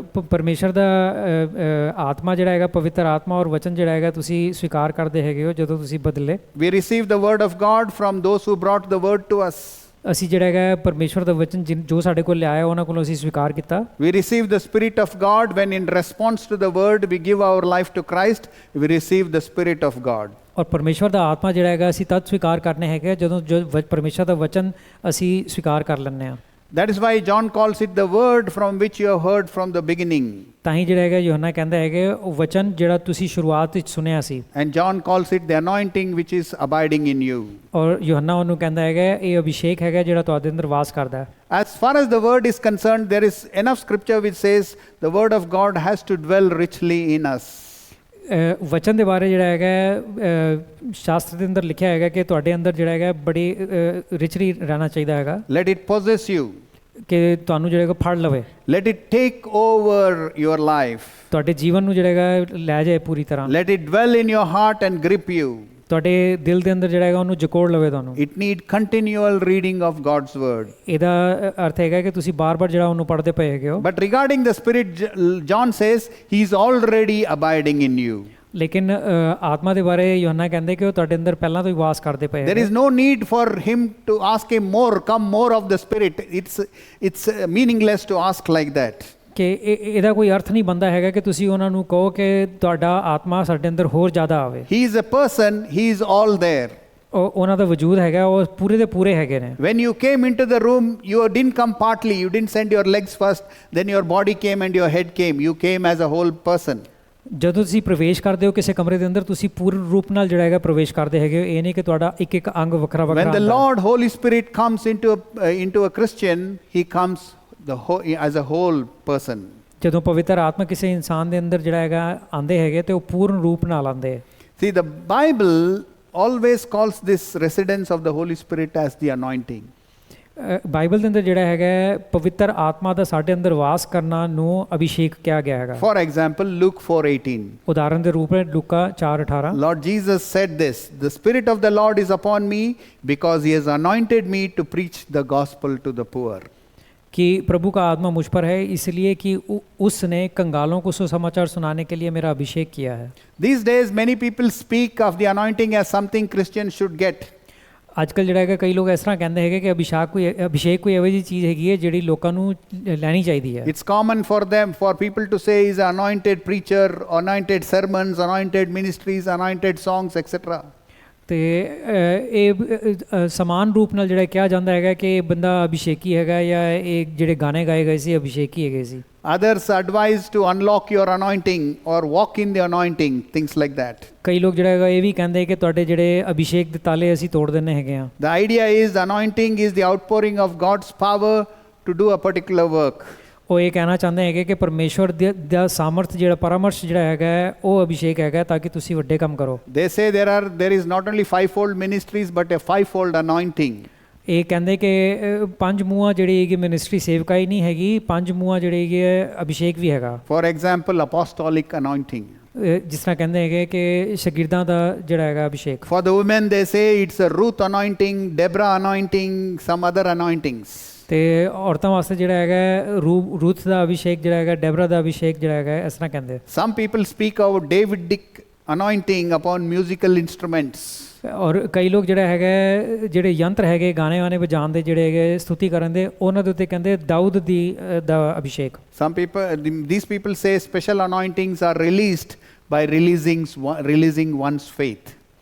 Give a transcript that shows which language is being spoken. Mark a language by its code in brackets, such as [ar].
[pa] ਪਰਮੇਸ਼ਰ ਦਾ ਆਤਮਾ ਜਿਹੜਾ ਹੈਗਾ, ਪਵਿੱਤਰ ਆਤਮਾ ਔਰ ਵਚਨ ਜਿਹੜਾ ਹੈਗਾ ਤੁਸੀਂ ਸਵੀਕਾਰ ਕਰਦੇ ਹੈਗੇ ਹੋ ਜਦੋਂ ਤੁਸੀਂ ਬਦਲੇ। [en] We receive the Word of God from those who brought the Word to us. [pa] ਅਸੀਂ ਜਿਹੜਾ ਹੈਗਾ ਪਰਮੇਸ਼ਰ ਦਾ ਵਚਨ ਜੋ ਸਾਡੇ ਕੋਲ ਲਿਆਇਆ ਉਹਨਾਂ ਕੋਲੋਂ ਅਸੀਂ ਸਵੀਕਾਰ ਕੀਤਾ। [en] We receive the Spirit of God when in response to the Word we give our life to Christ. We receive the Spirit of God. [pa] ਔਰ ਪਰਮੇਸ਼ਰ ਦਾ ਆਤਮਾ ਜਿਹੜਾ ਹੈਗਾ ਅਸੀਂ ਤਦ ਸਵੀਕਾਰ ਕਰਨੇ ਹੈਗੇ ਜਦੋਂ ਪਰਮੇਸ਼ਰ ਦਾ ਵਚਨ ਅਸੀਂ ਸਵੀਕਾਰ ਕਰ ਲੈਂਦੇ ਹਾਂ। [en] That is why John calls it the Word from which you have heard from the beginning. [pa] ਤਾਂ ਹੀ ਜਿਹੜਾ ਹੈਗਾ ਯੋਹੰਨਾ ਕਹਿੰਦਾ ਹੈਗਾ ਉਹ ਵਚਨ ਜਿਹੜਾ ਤੁਸੀਂ ਸ਼ੁਰੂਆਤ ਵਿੱਚ ਸੁਣਿਆ ਸੀ। [en] And John calls it the anointing which is abiding in you. [pa] ਔਰ ਯੋਹੰਨਾ ਉਹਨੂੰ ਕਹਿੰਦਾ ਹੈਗਾ ਇਹ ਅਭਿਸ਼ੇਕ ਹੈਗਾ ਜਿਹੜਾ ਤੁਹਾਡੇ ਅੰਦਰ ਵਾਸ ਕਰਦਾ ਹੈ। [en] As far as the Word is concerned, there is enough scripture which says the Word of God has to dwell richly in us. [pa] ਵਚਨ ਦੇ ਬਾਰੇ ਜਿਹੜਾ ਹੈਗਾ ਸ਼ਾਸਤਰ ਦੇ ਅੰਦਰ ਲਿਖਿਆ ਹੈਗਾ ਕਿ ਤੁਹਾਡੇ ਅੰਦਰ ਜਿਹੜਾ ਹੈਗਾ ਬੜੀ ਰਿਚਲੀ ਰਹਿਣਾ ਚਾਹੀਦਾ ਹੈਗਾ। [en] Let it possess you. [pa] ਕਿ ਤੁਹਾਨੂੰ ਜਿਹੜਾ ਹੈਗਾ ਫੜ ਲਵੇ। [en] Let it take over your life. [pa] ਤੁਹਾਡੇ ਜੀਵਨ ਨੂੰ ਜਿਹੜਾ ਹੈਗਾ ਲੈ ਜਾਏ ਪੂਰੀ ਤਰ੍ਹਾਂ। [en] Let it dwell in your heart and grip you. [pa] ਤੁਹਾਡੇ ਦਿਲ ਦੇ ਅੰਦਰ ਜਿਹੜਾ ਹੈਗਾ ਉਹਨੂੰ ਜਕੋੜ ਲਵੇ ਤੁਹਾਨੂੰ। [en] It need continual reading of God's word. [pa] ਇਹਦਾ ਅਰਥ ਹੈਗਾ ਕਿ ਤੁਸੀਂ ਬਾਰ-ਬਾਰ ਜਿਹੜਾ ਉਹਨੂੰ ਪੜ੍ਹਦੇ ਪਏ ਹੈਗੇ ਹੋ। [en] But regarding the Spirit, John says he is already abiding in you. [pa] ਲੇਕਿਨ ਆਤਮਾ ਦੇ ਬਾਰੇ ਯੋਹੰਨਾ ਕਹਿੰਦੇ ਕਿ ਉਹ ਤੁਹਾਡੇ ਅੰਦਰ ਪਹਿਲਾਂ ਤੋਂ ਹੀ ਵਾਸ ਕਰਦੇ ਪਏ। [en] There is no need for him to ask him more, come more of the Spirit. It's meaningless to ask like that. [pa] ਕਿ ਇਹਦਾ ਕੋਈ ਅਰਥ ਨਹੀਂ ਬਣਦਾ ਹੈਗਾ ਕਿ ਤੁਸੀਂ ਉਹਨਾਂ ਨੂੰ ਕਹੋ ਕਿ ਤੁਹਾਡਾ ਆਤਮਾ ਸਾਡੇ ਅੰਦਰ ਹੋਰ ਜ਼ਿਆਦਾ ਆਵੇ। [en] He is a person, he is all there. [pa] ਉਹਨਾਂ ਦਾ ਵਜੂਦ ਹੈਗਾ, ਉਹ ਪੂਰੇ ਦੇ ਪੂਰੇ ਹੈਗੇ ਨੇ। [en] When you came into the room, you didn't come partly, you didn't send your legs first, then your body came and your head came. You came as a whole person. [pa] ਜਦੋਂ ਤੁਸੀਂ ਪ੍ਰਵੇਸ਼ ਕਰਦੇ ਹੋ ਕਿਸੇ ਕਮਰੇ ਦੇ ਅੰਦਰ ਤੁਸੀਂ ਪੂਰਨ ਰੂਪ ਨਾਲ ਜਿਹੜਾ ਹੈਗਾ ਪ੍ਰਵੇਸ਼ ਕਰਦੇ ਹੈਗੇ ਹੋ। ਇਹ ਨਹੀਂ ਕਿ ਤੁਹਾਡਾ ਇੱਕ ਇੱਕ ਅੰਗ ਵੱਖਰਾ ਵੱਖਰਾ। [en] When the Lord Holy Spirit comes into a Christian, he comes as a whole person. [pa] ਜਦੋਂ ਪਵਿੱਤਰ ਆਤਮਾ ਕਿਸੇ ਇਨਸਾਨ ਦੇ ਅੰਦਰ ਜਿਹੜਾ ਹੈਗਾ ਆਂਦੇ ਹੈਗੇ ਤੇ ਉਹ ਪੂਰਨ ਰੂਪ ਨਾਲ ਆਂਦੇ। [en] See, the Bible always calls this residence of the Holy Spirit as the anointing. [pa] Bible ਦੇ ਅੰਦਰ ਜਿਹੜਾ ਹੈਗਾ ਪਵਿੱਤਰ ਆਤਮਾ ਦਾ ਸਾਡੇ ਅੰਦਰ ਵਾਸ ਕਰਨਾ ਨੂੰ ਅਭਿਸ਼ੇਕ ਕਿਹਾ ਗਿਆ ਹੈਗਾ। [en] For example, Luke 4:18. [pa] ਉਦਾਹਰਨ ਦੇ ਰੂਪ ਵਿੱਚ ਲੂਕਾ 4:18 [en] Lord Jesus said this, the Spirit of the Lord is upon me because he has anointed me to preach the gospel to the poor. [hi] कि प्रभु का आत्मा मुझ पर है इसलिए कि उसने कंगालों को सुसमाचार सुनाने के लिए मेरा अभिषेक किया है। [en] These days many people speak of the anointing as something Christians should get. [pa] ਅੱਜਕੱਲ ਜਿਹੜਾ ਹੈਗਾ ਕਈ ਲੋਕ ਇਸ ਤਰ੍ਹਾਂ ਕਹਿੰਦੇ ਹੈਗੇ ਕਿ ਅਭਿਸ਼ੇਕ ਕੋਈ ਇਹੋ ਜਿਹੀ ਚੀਜ਼ ਹੈਗੀ ਹੈ ਜਿਹੜੀ ਲੋਕਾਂ ਨੂੰ ਲੈਣੀ ਚਾਹੀਦੀ ਹੈ। [en] It's common for people to say is anointed preacher, anointed sermons, anointed ministries, anointed songs, etc. [pa] ਤੇ ਇਹ ਸਮਾਨ ਰੂਪ ਨਾਲ ਜਿਹੜਾ ਕਿਹਾ ਜਾਂਦਾ ਹੈਗਾ ਕਿ ਇਹ ਬੰਦਾ ਅਭਿਸ਼ੇਕੀ ਹੈਗਾ ਜਾਂ ਇਹ ਜਿਹੜੇ ਗਾਣੇ ਗਾਏ ਗਏ ਸੀ ਅਭਿਸ਼ੇਕੀ ਹੈਗੇ ਸੀ। [en] Others advise to unlock your anointing or walk in the anointing, things like that. [pa] ਕਈ ਲੋਕ ਜਿਹੜਾ ਹੈਗਾ ਇਹ ਵੀ ਕਹਿੰਦੇ ਕਿ ਤੁਹਾਡੇ ਜਿਹੜੇ ਅਭਿਸ਼ੇਕ ਦੇ ਤਾਲੇ ਅਸੀਂ ਤੋੜ ਦਿੰਨੇ ਹੈਗੇ ਆ। [en] The idea is anointing is the outpouring of God's power to do a particular work. [pa] ਉਹ ਇਹ ਕਹਿਣਾ ਚਾਹੁੰਦੇ ਹੈਗੇ ਕਿ ਪਰਮੇਸ਼ਵਰ ਦਾ ਸਾਮਰਥ ਜਿਹੜਾ ਪਰਾਮਰਸ਼ ਜਿਹੜਾ ਹੈਗਾ ਉਹ ਅਭਿਸ਼ੇਕ ਹੈਗਾ ਤਾਂ ਕਿ ਤੁਸੀਂ ਵੱਡੇ ਕੰਮ ਕਰੋ। [en] They say there is not only fivefold ministries but a fivefold anointing. [pa] ਇਹ ਕਹਿੰਦੇ ਕਿ ਪੰਜ ਮੂੰਹਾਂ ਜਿਹੜੀ ਹੈਗੀ ਮਿਨਿਸਟਰੀ ਸੇਵਕਾਈ ਨਹੀਂ ਹੈਗੀ, ਪੰਜ ਮੂੰਹਾਂ ਜਿਹੜੀ ਹੈਗੀ ਅਭਿਸ਼ੇਕ ਵੀ ਹੈਗਾ। [en] For example, apostolic anointing. [pa] ਜਿਸ ਤਰ੍ਹਾਂ ਕਹਿੰਦੇ ਹੈਗੇ ਕਿ ਸ਼ਾਗਿਰਦਾਂ ਦਾ ਜਿਹੜਾ ਹੈਗਾ Abhishek. [en] For the women they say it's a Ruth anointing, Deborah anointing, some other anointings. [pa] ਤੇ ਔਰਤਾਂ ਵਾਸਤੇ ਜਿਹੜਾ ਹੈਗਾ ਰੂਥ ਦਾ ਅਭਿਸ਼ੇਕ ਜਿਹੜਾ ਹੈਗਾ, ਡੈਬਰਾ ਦਾ ਅਭਿਸ਼ੇਕ ਜਿਹੜਾ ਹੈਗਾ ਇਸ ਤਰ੍ਹਾਂ ਕਹਿੰਦੇ। [en] Some people speak of Davidic anointing upon musical instruments. [pa] ਔਰ ਕਈ ਲੋਕ ਜਿਹੜਾ ਹੈਗਾ ਜਿਹੜੇ ਯੰਤਰ ਹੈਗੇ ਗਾਣੇ ਵਾਣੇ ਵਜਾਉਣ ਦੇ ਜਿਹੜੇ ਹੈਗੇ ਸਤੁਤੀ ਕਰਨ ਦੇ ਉਹਨਾਂ ਦੇ ਉੱਤੇ ਕਹਿੰਦੇ ਦਾਊਦ ਦਾ Abhishek. [en] These people say special anointings are released by releasing one's faith.